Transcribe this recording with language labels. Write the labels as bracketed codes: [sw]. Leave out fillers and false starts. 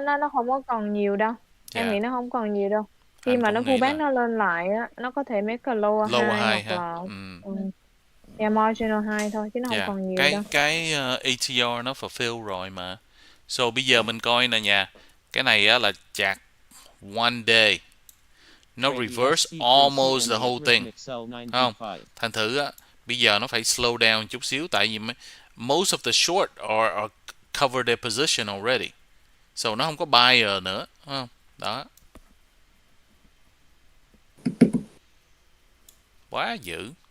[vi] nó không có còn nhiều đâu. Em nghĩ nó không còn nhiều đâu. Khi mà nó pullback nó lên lại á, nó có thể [en] make a lower high [vi] hoặc là yeah, [en] marginal high [vi] thôi chứ nó không còn nhiều đâu. Cái ATR nó fulfill rồi mà. So bây giờ mình coi nè nha. Cái này á là chart one day. Nó [en] reverse almost the whole thing. [vi] Không? Thành thử á, bây giờ nó phải slow down chút xíu, tại vì [en] most of the short are cover their position already. [vi] So nó không có buyer nữa, không? Đó. Quá dữ.